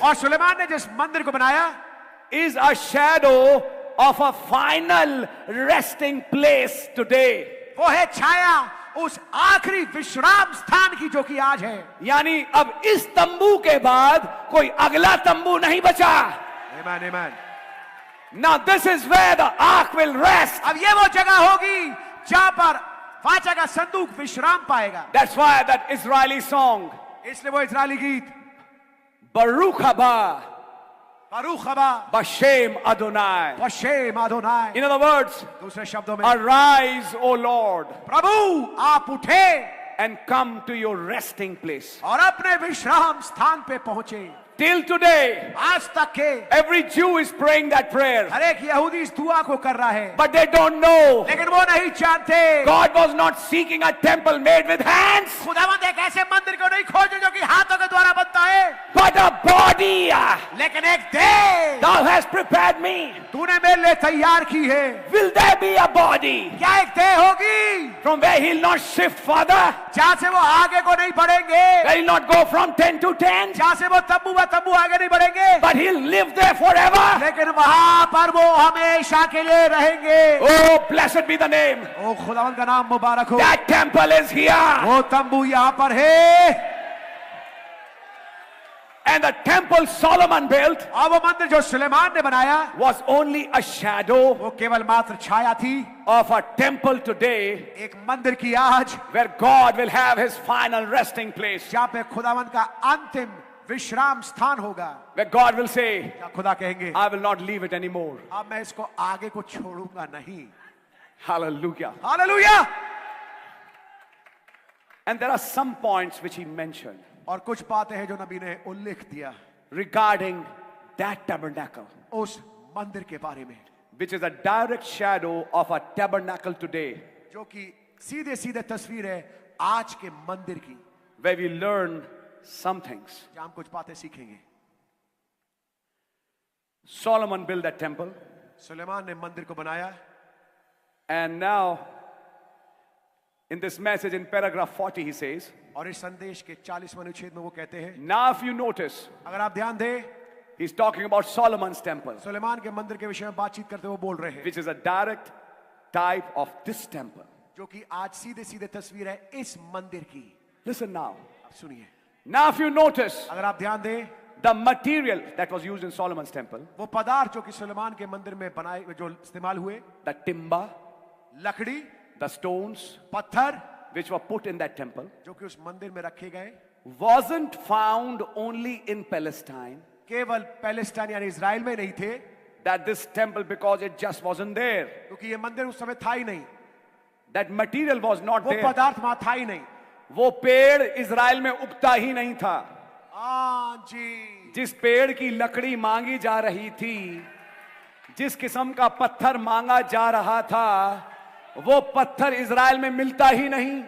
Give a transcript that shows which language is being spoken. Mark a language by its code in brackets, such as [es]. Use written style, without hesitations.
[hi] और सुलेमान ने जिस मंदिर को बनाया [en] is a shadow of a final resting place today. [hi] वो है छाया उस आखिरी विश्राम स्थान की जो कि आज है। यानी अब इस तंबू के बाद कोई अगला तंबू नहीं बचा। [en] Amen, amen. Now this is where the ark will rest. [hi] अब ये वो जगह होगी जहां पर वाचा का संदूक विश्राम पाएगा। [en] That's why that Israeli song, [hi] इसलिए वो इजरायली गीत [he] Baruch haba बरूख हबा Bashem Adonai. वशेम अदोनाय, [en] In other words, [hi] दूसरे शब्दों में [en] arise, O Lord, [hi] प्रभु आप उठे [en] and come to your resting place. [hi] और अपने विश्राम स्थान पे पहुंचे। [en] Till today, [hi] आज तक के [en] every Jew is praying that prayer, [hi] हर एक यहूदी इस दुआ को कर रहा है, [en] but they don't know [hi] लेकिन वो नहीं जानते [en] God was not seeking a temple made with hands, [hi] खुदावंद एक ऐसे मंदिर को नहीं खोजे जो कि हाथों के द्वारा बनता है, [en] but a body. [hi] लेकिन एक देह [en] Thou hast prepared me. [hi] तूने मेरे लिए तैयार की है। [en] Will there be a body [hi] क्या एक देह होगी [en] from where he'll not shift further? [hi] जहां से वो आगे को नहीं बढ़ेंगे, [en] Where he'll not go from tent to tent, [hi] जहां से वो तंबू आगे नहीं बढ़ेंगे, [en] but he'll live there forever? [hi] लेकिन वहां पर वो हमेशा के लिए रहेंगे। [en] Oh, blessed be the name. [hi] ओ खुदावंद का नाम मुबारक हो। [en] That temple is here. [hi] वो तंबू यहाँ पर है, [en] And the temple Solomon built [hi] और वो मंदिर जो सुलेमान ने बनाया [en] was only a shadow [hi] वो केवल मात्र छाया थी [en] of a temple today [hi] एक मंदिर की आज, [en] where God will have his final resting place. [hi] जहाँ पे खुदावंद का अंतिम विश्राम स्थान होगा, [en] Where God will say, [hi] क्या खुदा कहेंगे [en] I will not leave it anymore. [hi] अब मैं इसको आगे को छोड़ूंगा नहीं। [en] Hallelujah. [hi] Hallelujah. [en] And there are some points which he mentioned [hi] और कुछ बातें हैं जो नबी ने उल्लेख दिया [en] regarding that tabernacle, [hi] उस मंदिर के बारे में, [en] which is a direct shadow of a tabernacle today, [hi] जो कि सीधे सीधे तस्वीर है आज के मंदिर की, [en] where we learn some things. [hi] जहां हम कुछ बातें सीखेंगे। [en] Solomon built that temple, [hi] Suleman ने मंदिर को बनाया, [en] and now in this message in paragraph 40 he says, [hi] और इस संदेश के 40वें अनुच्छेद में वो कहते हैं, [en] now if you notice, [hi] अगर आप ध्यान दें, [en] he's talking about Solomon's temple, [hi] Suleman के मंदिर के विषय में बातचीत करते हुए बोल रहे हैं, [en] which is a direct type of this temple. [hi] जो कि आज सीधे सीधे तस्वीर है इस मंदिर की। [en] Listen now. [hi] आप सुनिए, [en] Now if you notice, [hi] अगर आप ध्यान दें, [en] the material that was used in Solomon's temple, [hi] वो पदार्थ जो कि सुलेमान के मंदिर में बनाए जो इस्तेमाल हुए, [en] the timber, [hi] लकड़ी, [en] the stones [hi] पत्थर, [en] which were put in that temple, [hi] जो कि उस मंदिर में रखे गए, [en] wasn't found only in Palestine. [hi] केवल पैलेस्टाइन यानी इजराइल में नहीं थे, [en] That this temple, because it just wasn't there, [hi] क्योंकि ये मंदिर उस समय था ही नहीं, [en] that material was not [hi] वो [en] there. [hi] पदार्थ वहां था ही नहीं। वो पेड़ इजराइल में उगता ही नहीं था। हाँ जी, जिस पेड़ की लकड़ी मांगी जा रही थी, जिस किस्म का पत्थर मांगा जा रहा था, वो पत्थर इजराइल में मिलता ही नहीं।